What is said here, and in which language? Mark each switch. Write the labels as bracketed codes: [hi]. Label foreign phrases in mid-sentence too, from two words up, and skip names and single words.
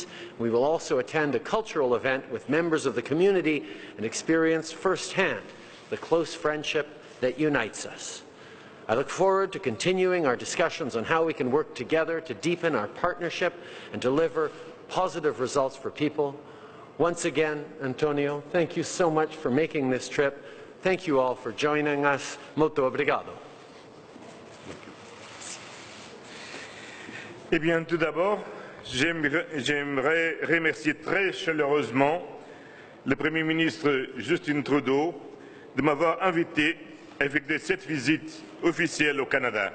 [en] We will also attend a cultural event with members of the community and experience firsthand the close friendship that unites us. I look forward to continuing our discussions on how we can work together to deepen our partnership and deliver positive results for people. Once again, Antonio, thank you so much for making this trip. Thank you all for joining us. [pt] Muito obrigado. [fr] Eh bien, tout d'abord, j'aimerais remercier très chaleureusement le Premier ministre Justin Trudeau de m'avoir invité à effectuer cette visite officielle au Canada.